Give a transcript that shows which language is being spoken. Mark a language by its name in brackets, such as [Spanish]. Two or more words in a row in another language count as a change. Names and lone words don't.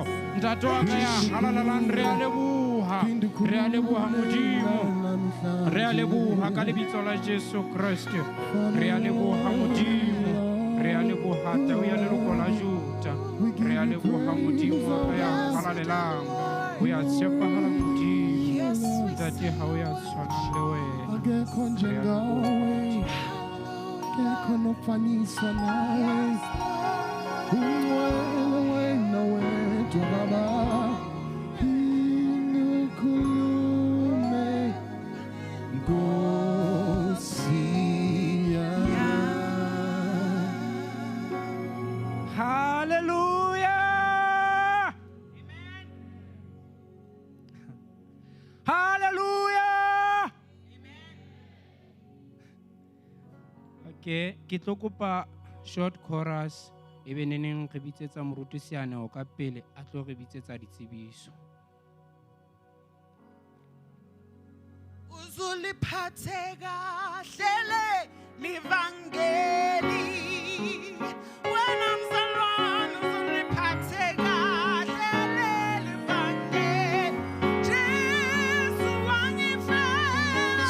[Southern Sotho] Ntate wa ka ya halalelang re a leboha Modimo, re a leboha ka lebitso la Jesu Kriste. Re a leboha Modimo, re a leboha Tau ya leloko la Juda. Re a leboha Modimo wa ka ya halalelang o ya tshepahala Modimo. Ntate ha o ya tshwana le wena. [Zulu] Akekho njengawe, akekho nofaniswa nawe. Ungcwele wena wedwa Baba. Ngikukhulume Nkosi yami. [English] Hallelujah! Amen. Hallelujah! [Southern Sotho] Okay, ke tlo kopa [English] short chorus [Southern Sotho] e be neneng re bitsetsa moruti Seanego ka pele a tlo re bitsetsa ditsebiso. [Zulu] Uzuliphathe kahle livangeli wena mzalwane uzuliphathe kahle livangeli Jesu wangifela